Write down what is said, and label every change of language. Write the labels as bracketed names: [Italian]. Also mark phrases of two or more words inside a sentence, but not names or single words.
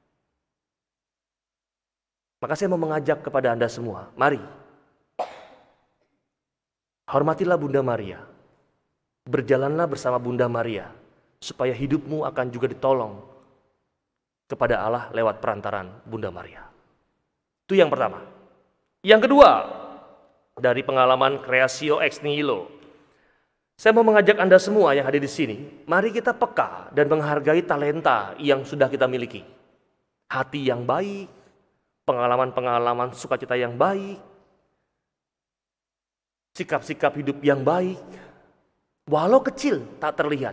[Indonesian] Maka saya mau mengajak kepada Anda semua, mari hormatilah Bunda Maria, berjalanlah bersama Bunda Maria, supaya hidupmu akan juga ditolong kepada Allah lewat perantaran Bunda Maria. Itu yang pertama. Yang kedua, dari pengalaman [Latin] Creatio ex nihilo, [Indonesian] saya mau mengajak Anda semua yang hadir di sini, mari kita peka dan menghargai talenta yang sudah kita miliki. Hati yang baik, pengalaman-pengalaman sukacita yang baik, sikap-sikap hidup yang baik, walau kecil tak terlihat.